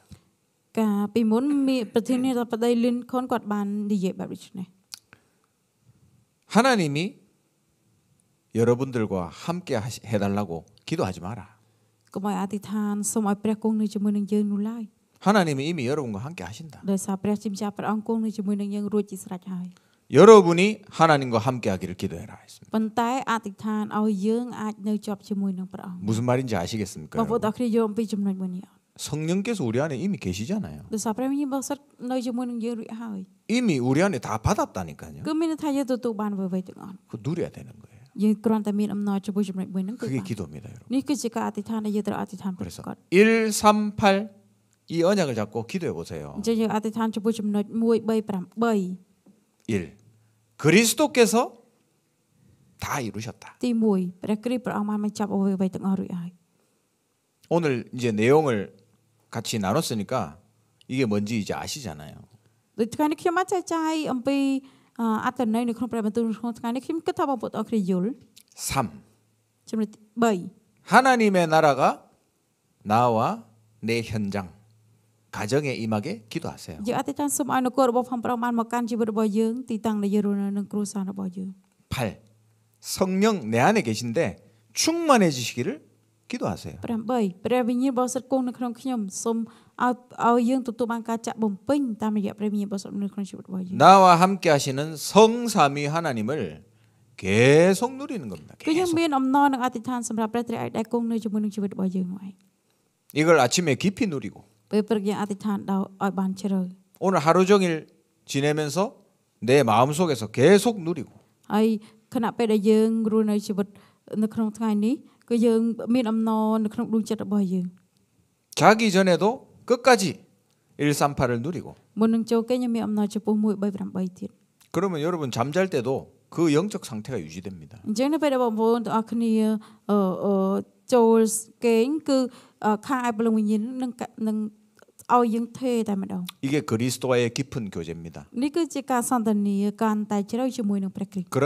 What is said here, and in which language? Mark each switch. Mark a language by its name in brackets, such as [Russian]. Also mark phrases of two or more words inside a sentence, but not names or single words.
[Khmer] កាលពីមុនមានប្រធានាធិបតី Lincoln គាត់បាននិយាយបែបនេះ [Korean] 하나님이 여러분들과 함께 해달라고 기도하지 마라. [Khmer] កុំឲ្យអធិដ្ឋានសូមឲ្យព្រះគង់នៅជាមួយនឹងយើងនោះឡើយ [Korean] 하나님이 이미 여러분과 함께 하신다. [Khmer] ដោយសារព្រះជាម្ចាស់ព្រះអង្គគង់នៅជាមួយនឹងយើងរួចជាស្រេចហើយ [Korean] 여러분이 하나님과 함께 하기를 기도해라 했습니다. [Khmer] ប៉ុន្តែអធិដ្ឋានឲ្យយើងអាចនៅជាប់ជាមួយនឹងព្រះអង្គ [Korean] 무슨 말인지 아시겠습니까? [Khmer] បងប្អូន [Korean] 여러분? [Khmer] ទាំងគ្នាយល់អំពីចំណុចមួយនេះអត់ [Korean] 성령께서 우리 안에 이미 계시잖아요. [Khmer] ដោយសារព្រះវិញ្ញាណបរិសុទ្ធនៅជាមួយនឹងយើងរួចហើយ [Korean] 이미 우리 안에 다 받았다니까요. [Khmer] គឺមានន័យថាយើងទទួលបានអ្វីៗទាំងអស់ [Korean] 그 누려야 되는 거예요. [Khmer] យើងគ្រាន់តែមានអំណរជាមួយចំណុចមួយហ្នឹងគឺ [Korean] 그게 [Khmer] បាន [Korean] 기도입니다, 여러분. [Khmer] នេះគឺជាការអធិដ្ឋានដែលយើងត្រូវអធិដ្ឋានប្រ [Korean] 그래서 [Khmer] កប [Korean] 138 이 언약을 잡고 기도해 보세요. [Khmer] អញ្ចឹងយើងអធិដ្ឋានជាមួយចំណុច1 3 8 [Korean] 일. 그리스도께서 다 이루셨다. [Khmer] Tí 1 ព្រះគ្រីស្ទព្រះអង្គបានបញ្ចប់អ្វីៗទាំងអស់រួចហើយ [Korean] 오늘 이제 내용을 같이 나눴으니까 이게 뭔지 이제 아시잖아요. [Khmer] ដូចថ្ងៃនេះខ្ញុំបានចែកចាយអំពីអត្ថន័យនៅក្នុងព្រះបន្ទូលក្នុងថ្ងៃនេះខ្ញុំគិតថាបងប្អូនអរគ្នាយល់ [Korean] 3. [Khmer] ចំណុចទី 3 [Korean] 하나님의 나라가 나와 내 현장 가정에 임하게 기도하세요. [Khmer] យើងអធិដ្ឋានសូមឲ្យនគររបស់ផងព្រះអង្គបានមកកាន់ជីវិតរបស់យើងទីតាំងដែលយើងរស់នៅនឹងគ្រួសាររបស់យើង [Korean] 8. 성령 내 안에 계신데 충만해지시기를 기도하세요. [Khmer] 8 ព្រះវិញ្ញាណបរិសុទ្ធគង់នៅក្នុងខ្ញុំសូមឲ្យយើងទទួលបានការចាក់បំពេញតាមរយៈព្រះវិញ្ញាណបរិសុទ្ធនៅក្នុងជីវិតរបស់យើង [Korean] 나와 함께 하시는 성삼위 하나님을 계속 누리는 겁니다. [Khmer] គឺយើង [Korean] 계속. [Khmer] មានអំណរនិងអធិដ្ឋានសម្រាប់ព្រះត្រីឯកដែលគង់នៅជាមួយនឹងជីវិតរបស់យើងនោះឯង [Korean] 이걸 아침에 깊이 누리고 [Khmer] ពេលព្រឹកយើងអធិដ្ឋានឲ្យបានជ្រៅ [Korean] 오늘 하루 종일 지내면서 내 마음속에서 계속 누리고 [Khmer] ហើយខណៈពេលដែលយើងរស់នៅជីវិតនៅក្នុងថ្ងៃនេះគឺយើងមានអំណរនៅក្នុងដួងចិត្តរបស់យើង [Korean] 자기 전에도 끝까지 138을 누리고 [Khmer] មុននឹងចូលគេខ្ញុំមានអំណរចំពោះ138ទៀត [Korean] 그러면 여러분 잠잘 때도 그 영적 상태가 유지됩니다. [Khmer] អញ្ចឹងនៅពេលដែលបងប្អូនទាំងអស់គ្នាចូលគេងគឺខាងឯព្រលឹងវិញ្ញាណនឹងឲ្យយើងថេរតែម្ដង [Korean] 이게 그리스도와의 깊은 교제입니다. [Khmer] នេះគឺជាការសន្ទនាកាន់តែជ្រៅជាមួយនឹងព្រះគ្រីស្ទ